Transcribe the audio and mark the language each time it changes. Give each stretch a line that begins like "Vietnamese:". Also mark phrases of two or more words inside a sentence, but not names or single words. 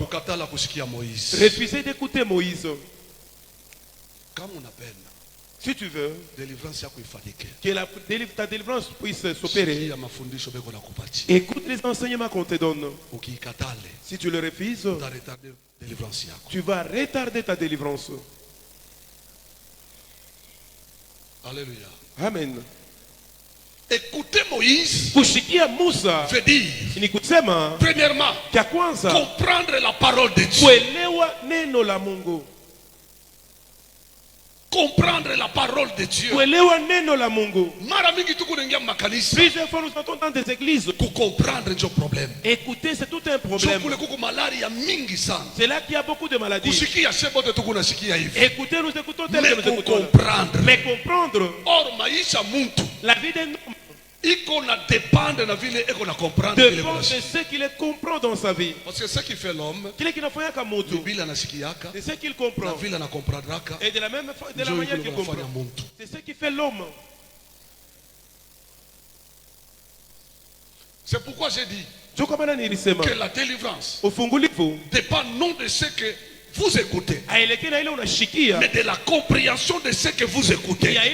French: Refuser d'écouter Moïse. Si tu veux que ta délivrance puisse s'opérer, écoute les enseignements qu'on te donne. Si tu le refuses, tu vas retarder ta délivrance. Alléluia. Amen. Écouter Moïse
Swahili: kushikia Musa
French: veut dire,
Swahili: ni kusema
French: premièrement,
Swahili: kia kwanza
French: comprendre la parole de Dieu.
Swahili: kuelewa neno la Mungu.
French: Comprendre la parole de Dieu.
Swahili: Kuelewa neno la Mungu. Mara mingi tuko naingia makanisa.
French: Plusieurs fois nous partons dans des églises. Pour comprendre ce problème. Écoutez, c'est tout un problème. C'est là qu'il y a beaucoup de maladies. Écoutez, nous écoutons tel que nous écoutons. Comprendre. Mais comprendre.
Swahili: Or, maisha muntu.
French: La vie d'un homme.
Swahili: Iko na dépendre na vile eko na comprendre
French: dépend de ce qu'il comprend dans sa vie. Parce que ce qui fait l'homme, c'est ce qu'il comprend. Et de la même de la manière qu'il comprend. C'est ce qui fait l'homme. C'est pourquoi j'ai dit que la délivrance dépend non de ce que vous écoutez, mais de la compréhension de ce que vous écoutez.